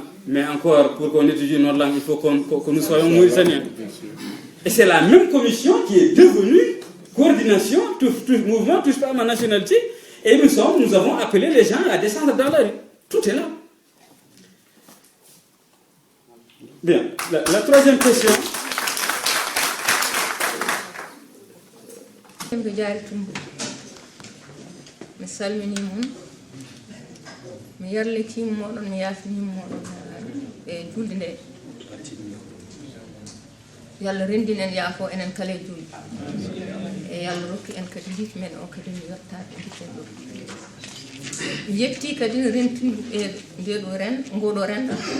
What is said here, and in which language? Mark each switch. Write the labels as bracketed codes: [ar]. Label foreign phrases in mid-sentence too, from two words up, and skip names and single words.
[fr] Mais encore, pour qu'on étudie notre langue, il faut que nous soyons mauritaniens. Et c'est la même commission qui est devenue coordination, tout mouvement, touche pas à ma nationalité. Et nous avons appelé les gens à descendre dans la rue. Tout est là. Bien, la troisième question. [ff] mi yarlitima moɗon mi yafinima moɗon e julde nde yo Allah rendinen yaafo enen kala e julde e yo Allah rokki en kadi lifi men o kadi mi yettade guitten ɗo mi yetti kadi rentindu e ndeɗo ngoɗo rendo